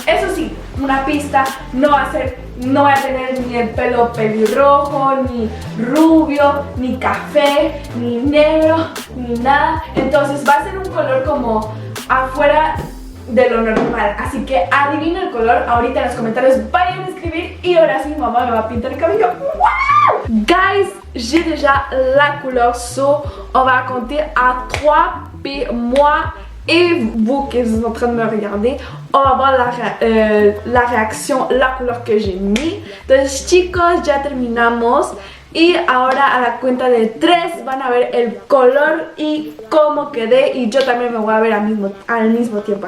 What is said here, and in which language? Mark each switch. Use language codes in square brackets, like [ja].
[es] Eso sí, una pista, no va a tener ni el pelo pelirrojo, ni rubio, ni café, ni negro, ni nada. Entonces va a ser un color como afuera de lo normal. Así que adivinen el color. Ahorita en los comentarios vayan a escribir y ahora sí mi mamá me va a pintar el cabello. ¡Wow! [fr] Guys, j'ai déjà la couleur, so on va compter à 3. Puis moi et vous qui êtes en train de me regarder, on va voir la réaction, la couleur que j'ai mis. [es] Entonces chicos, ya terminamos y ahora a la cuenta de 3 van a ver el color y cómo quedé, y yo también me voy a ver al mismo tiempo.